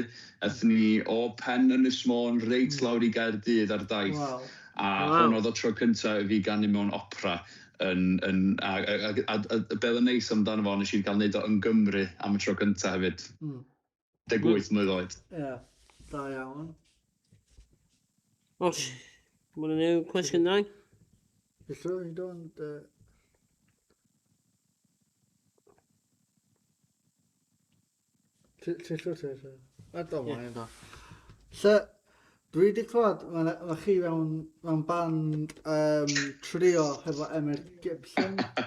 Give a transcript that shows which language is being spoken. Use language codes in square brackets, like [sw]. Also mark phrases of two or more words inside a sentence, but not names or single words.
[cy] Aethon ni o Pen Ynys Môn reit lawr i Gaerdydd ar daith. A hwn oedd o tro cyntaf i fi ganu mewn opera. A beth yn neis amdano fo, nes i gael neud o yn Gymru am y tro cyntaf hefyd. 18 mlwydd oed. Ie, da iawn. Oes, [en] want to know question 9? You sure you don't... [cy] Ti'n siwr ti? Ydw, mae'n da. So, dwi wedi clywed, mae chi mewn band trio hefo Emyr Gibson.